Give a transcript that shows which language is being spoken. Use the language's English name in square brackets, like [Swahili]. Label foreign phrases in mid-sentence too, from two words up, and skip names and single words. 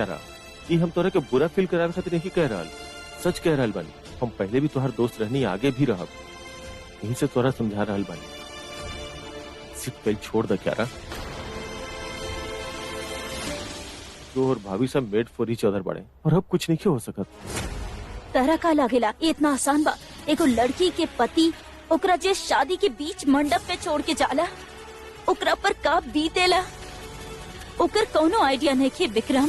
[Bhojpuri] क्यारा ई हम तोरा के बुरा फील करावे खातिर नहीं कह रहल, सच कह रहल बानी। हम पहले भी तोहार दोस्त रहनी, आगे भी रहब। यही से तोरा समझा रहल बानी। सिर्फ कल छोड़ द क्यारा। तो और भाभी सब [English] made for each other [Bhojpuri] बाड़े और अब कुछ नहीं हो सकत। तरह का लागेला इतना आसान बा एगो लड़की के पति ओकरा जे शादी के बीच मंडप पे छोड़ के जाला ओकरा पर का बीतेला ओकर कोनो आइडिया नहीं के विक्रम।